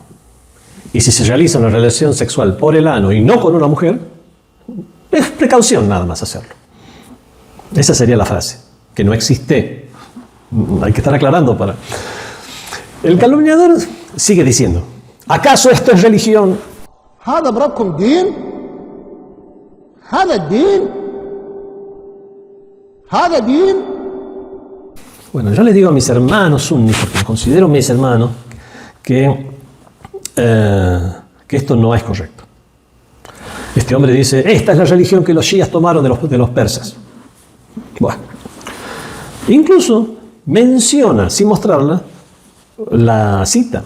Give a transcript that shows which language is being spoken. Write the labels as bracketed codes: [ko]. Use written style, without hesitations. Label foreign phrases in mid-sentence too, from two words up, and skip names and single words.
[es] Y si se realiza una relación sexual por el ano y no con una mujer, es precaución nada más hacerlo. Esa sería la frase, que no existe. Hay que estar aclarando para... El calumniador sigue diciendo: ¿acaso esto es religión? [ar] هذا بربكم دين؟ هذا الدين؟ هذا دين؟ [es] Bueno, yo les digo a mis hermanos sunnis, porque considero mis hermanos, que esto no es correcto. Este hombre dice: esta es la religión que los shias tomaron de los persas. Bueno, incluso menciona, sin mostrarla, la cita.